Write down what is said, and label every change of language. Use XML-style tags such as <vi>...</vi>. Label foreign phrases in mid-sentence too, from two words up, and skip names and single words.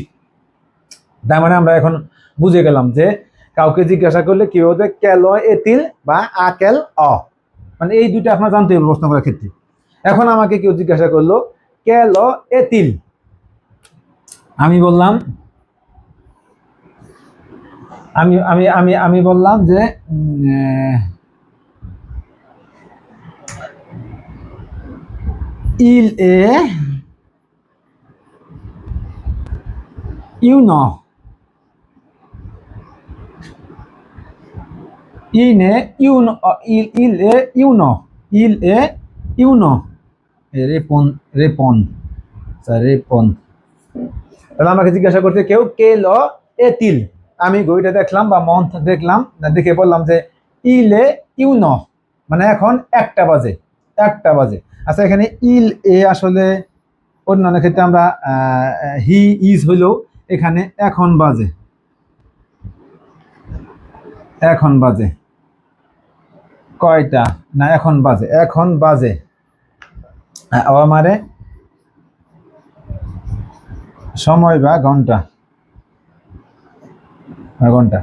<bn>তার মানে আমরা এখন বুঝে গেলাম যে কাউকে জিজ্ঞাসা করলে কি বলতে</bn> <fr>Quelle heure est-il</fr> <bn>বা</bn> <fr>À quelle heure,</fr> <bn>মানে এই দুইটা আপনার জানতে হবে প্রশ্ন করার ক্ষেত্রে। এখন আমাকে কেউ জিজ্ঞাসা করলো</bn> <fr>Quelle heure est-il,</fr> <bn>আমি বললাম আমি আমি আমি আমি বললাম যে</bn> <fr>il est une, il est une, il est une, il est une, répond, ça répond।</fr> <bn>তাহলে আমাকে জিজ্ঞাসা করতে কেউ</bn> <fr>Quel est-il,</fr> <bn>আমি ঘড়িটা দেখলাম বা মন্থ দেখলাম, দেখে বললাম যে</bn> <fr>Il est une,</fr> <bn>মানে এখন একটা বাজে, একটা বাজে। আচ্ছা, এখানে ইল এ আসলে অন্যান্য ক্ষেত্রে আমরা</bn> <en>he is</en> <bn>হইলেও এখানে এখন বাজে, এখন বাজে কয়টা, না এখন বাজে, এখন বাজে মানে সময় বা ঘন্টা, ঘন্টা।</bn>